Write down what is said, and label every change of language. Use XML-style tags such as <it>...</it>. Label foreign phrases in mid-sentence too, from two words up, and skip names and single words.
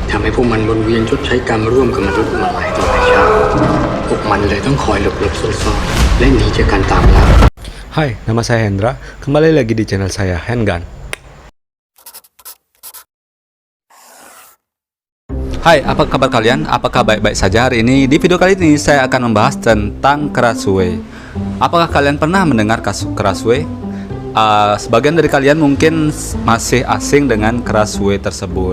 <th>ำให้พวกมันวนเวียนชดใช้กรรมร่วมกับมนุษย์มาหลายต่อหลายชาติพวกมันเลยต้องคอยหลบซ่อนๆและหนีจากการตามล่า</th> <id>Hai, nama saya Hendra. Kembali lagi di channel saya Handgun. Hai, apa kabar kalian? Apakah baik-baik saja hari ini? Di video kali ini saya akan membahas tentang Crossway. Apakah kalian pernah mendengar Crossway? Sebagian dari kalian mungkin masih asing dengan Crossway tersebut.</id>